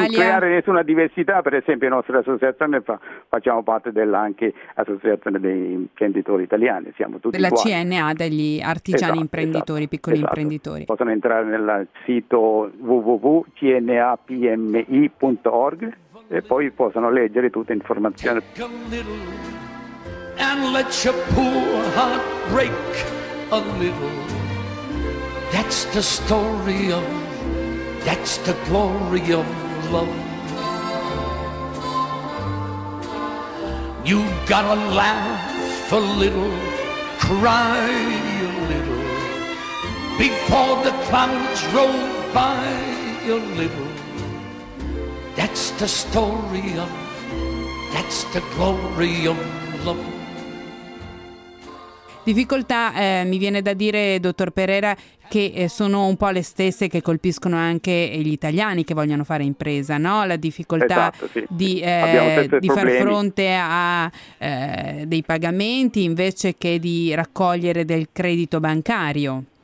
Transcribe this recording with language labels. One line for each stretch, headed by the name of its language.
Italian: Non creare nessuna diversità, per esempio, la nostra associazione facciamo parte dell'anche associazione degli imprenditori italiani, siamo tutti della qua. CNA, degli artigiani imprenditori. Possono entrare nel sito www.cnapmi.org e poi possono leggere tutte le informazioni.
English: Take a little and let your poor heart break a little. That's the story of, that's the glory of love. You gotta laugh a little, cry a little, before the clouds roll by a little. That's the story of, that's the glory of love.
Italian: Difficoltà, mi viene da dire, dottor Pereira, che sono un po' le stesse che colpiscono anche gli italiani che vogliono fare impresa, no? La difficoltà, esatto, sì. di far fronte a dei pagamenti invece che di raccogliere del credito bancario.